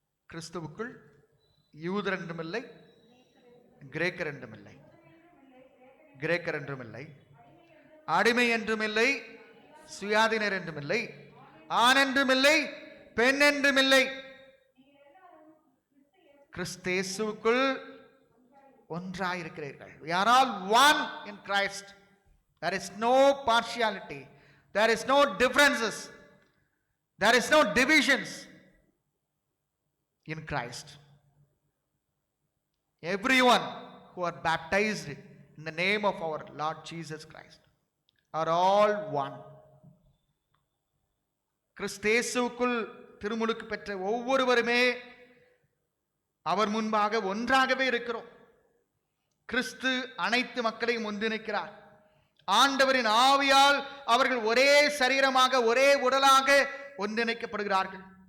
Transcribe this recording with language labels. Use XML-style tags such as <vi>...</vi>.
<ta>கிறிஸ்துவுக்குள் யூதர் என்றுமில்லை, கிரேக்கர் என்றுமில்லை, கிரேக்கர் என்றுமில்லை, அடிமை என்றுமில்லை, சுயாதீனர் என்றுமில்லை, ஆண் என்றுமில்லை, பெண் என்றுமில்லை, கிறிஸ்தேசுக்குள் ஒன்றாயிருக்கிறீர்கள்.</ta> <en>We are all one in Christ. There is no partiality. There is no differences. There is no divisions in Christ. Everyone who are baptized in the name of our Lord Jesus Christ are all one.</en> <ta>கிறிஸ்தேசுக்குள் திருமுழுக்கு பெற்ற ஒவ்வொருவருமே அவர் முன்பாக ஒன்றாகவே இருக்கிறோம். கிறிஸ்து அனைத்து மக்களையும் ஒன்றிணைக்கிறார். ஆண்டவரின் ஆவியால் அவர்கள் ஒரே சரீரமாக, ஒரே உடலாக ஒன்றிணைக்கப்படுகிறார்கள்.</ta>